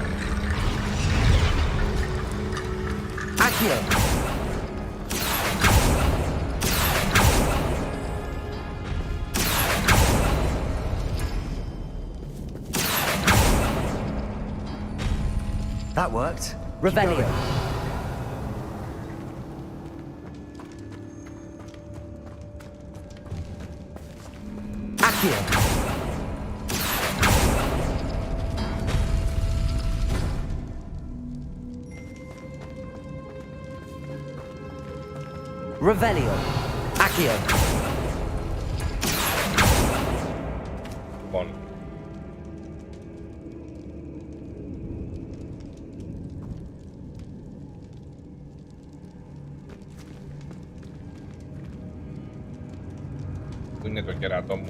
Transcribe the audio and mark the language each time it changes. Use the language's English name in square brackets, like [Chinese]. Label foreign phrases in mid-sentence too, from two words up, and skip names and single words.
[English] Accio. That worked. Revelio. Accio. Revelio. Accio. [Greek] Λοιπόν. Πού είναι το κεράτο μου?